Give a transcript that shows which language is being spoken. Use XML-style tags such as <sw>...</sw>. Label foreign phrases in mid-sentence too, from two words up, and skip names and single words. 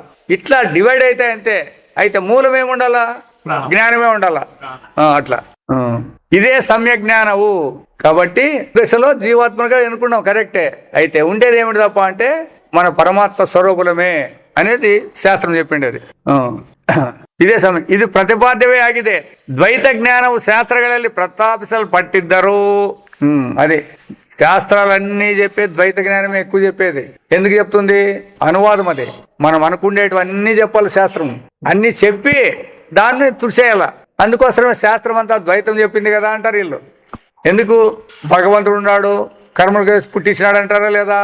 <te>ఇట్లా డివైడ్ అయితే అంతే. అయితే మూలం ఏముండాలా? జ్ఞానమే ఉండాలా. అట్లా ఇదే సమ్య జ్ఞానము. కాబట్టి దశలో జీవాత్మగా ఎన్నుకున్నాం, కరెక్టే. అయితే ఉండేది ఏమిటి తప్ప అంటే మన పరమాత్మ స్వరూపులమే అనేది శాస్త్రం చెప్పింది.</te> <kn>అది ಇದೇ ಸಮಯ ಇದು ಪ್ರತಿಪಾದ್ಯವೇ ಆಗಿದೆ. ದ್ವೈತ ಜ್ಞಾನವು ಶಾಸ್ತ್ರಗಳಲ್ಲಿ ಪ್ರಸ್ತಾಪಿಸಲ್ಪಟ್ಟಿದ್ದರು.</kn> <te>అదే శాస్త్రాలన్నీ చెప్పేది ద్వైత జ్ఞానమే ఎక్కువ చెప్పేది. ఎందుకు చెప్తుంది? అనువాదం. అది మనం అనుకునేటివన్నీ చెప్పాలి శాస్త్రం. అన్ని చెప్పి దాన్ని తుడిసేయాల. అందుకోసమే శాస్త్రం అంతా ద్వైతం చెప్పింది కదా అంటారు వీళ్ళు. ఎందుకు భగవంతుడు ఉన్నాడు, కర్మలు చేసి పుట్టించినాడు అంటారా లేదా?</te>